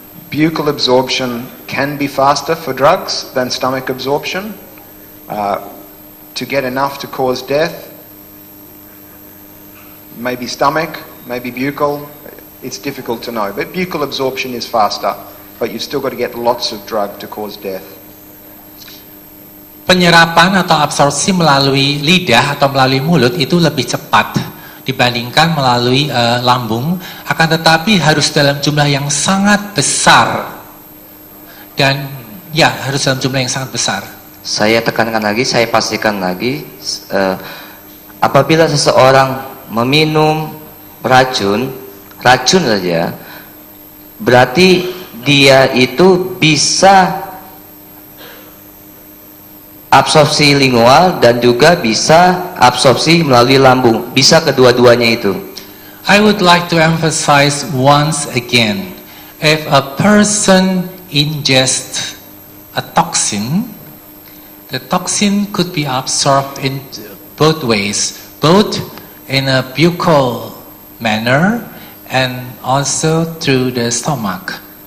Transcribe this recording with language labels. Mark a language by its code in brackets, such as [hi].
[en] Buccal absorption can be faster for drugs than stomach absorption. To get enough to cause death, maybe stomach, maybe buccal, it's difficult to know. But buccal absorption is faster, but you've still got to get lots of drug to cause death. [id] Penyerapan atau absorpsi melalui lidah atau melalui mulut itu lebih cepat dibandingkan melalui lambung, akan tetapi harus dalam jumlah yang sangat besar, dan ya harus dalam jumlah yang sangat besar. Saya tekankan lagi, saya pastikan lagi, apabila seseorang meminum racun saja, berarti dia itu bisa absorpsi lingual dan juga bisa absorpsi melalui lambung, bisa kedua-duanya itu. [en] I would like to emphasize once again, if a person ingests a toxin, the toxin could be absorbed in both ways, both in a buccal manner and also through the stomach.